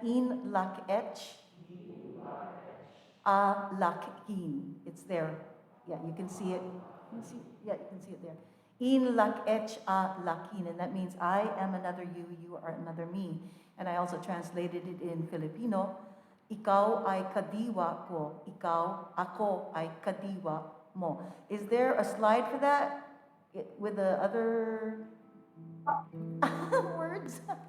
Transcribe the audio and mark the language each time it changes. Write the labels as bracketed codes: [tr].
[yua] In Lak Ech. A Lak In. [en] It's there. Yeah, you can see it. Yeah, you can see it there. [yua] In lak ech a lakin, [en] and that means I am another you, you are another me. And I also translated it in Filipino. [tl] Ikaw ay kadiwa ko, ikaw, ako ay kadiwa mo. [en] Is there a slide for that with the other words?